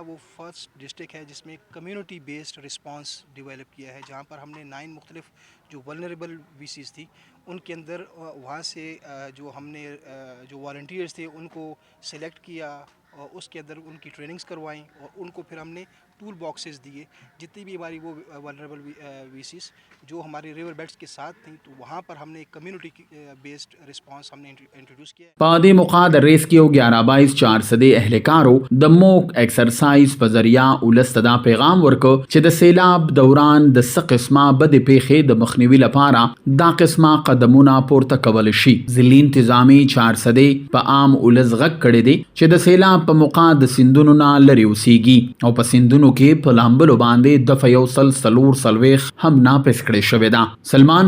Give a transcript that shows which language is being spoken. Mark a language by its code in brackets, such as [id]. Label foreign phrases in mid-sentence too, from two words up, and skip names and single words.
[ur] وہ [en] first district [ur] ہے جس میں [en] community based response [ur] ڈیولپ کیا ہے، جہاں پر ہم نے 9 مختلف جو [en] vulnerable VCs [ur] تھی ان کے اندر وہاں سے جو ہم نے جو والنٹیئرز تھے ان کو سلیکٹ کیا اور اس کے اندر ان کی ٹریننگز کروائیں، اور ان کو پھر ہم نے [en] tool boxes [ur] دیے جتنی بھی ہماری وہ [en] vulnerable VCs [ur] جو ہمارے [en] river beds [ur] کے ساتھ تھیں، تو وہاں پر ہم نے [en] community based response [ur] ہم نے انٹروڈیوس کیا. [ps] په دې موقع د ریسکیو 11 چارسدې اهلکارو د [en] mock exercise [ps] په ذریعہ ولس ته دا پیغام ورکړ چې د سیلاب دوران د څه قسمه بدې پیښې د مخنیوي لپاره دا قسمه قدمونه پورته کولی شي. ضلعي انتظامي چارسدې په عام ولس غږ کړی دی چې د سیلاب په موقع د سیندونو نه لرې اوسیږي او په سیندونو کې په لامبلو باندې دفعه 140 هم ناپس کړې شوې ده.